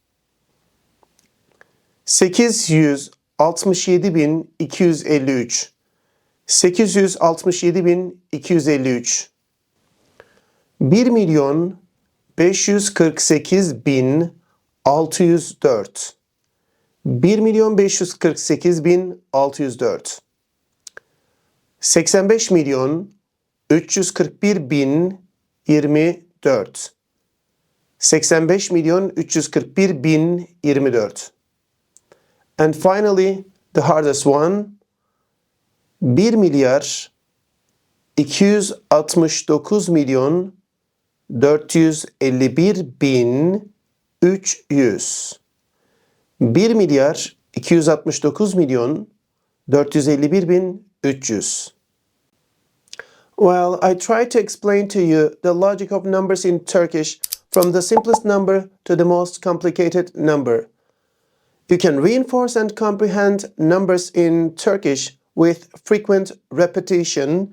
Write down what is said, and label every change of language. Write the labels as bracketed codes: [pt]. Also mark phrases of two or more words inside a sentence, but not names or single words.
[en] 867.253 867.253 1.548.604 1.548.604 85.341.024 [tr] 85.341.024 And finally, the hardest one, 1 milyar 269 milyon 451 bin 300. 1 milyar 269 milyon 451 bin 300. [en] Well, I tried to explain to you the logic of numbers in Turkish from the simplest number to the most complicated number. You can reinforce and comprehend numbers in Turkish with frequent repetition.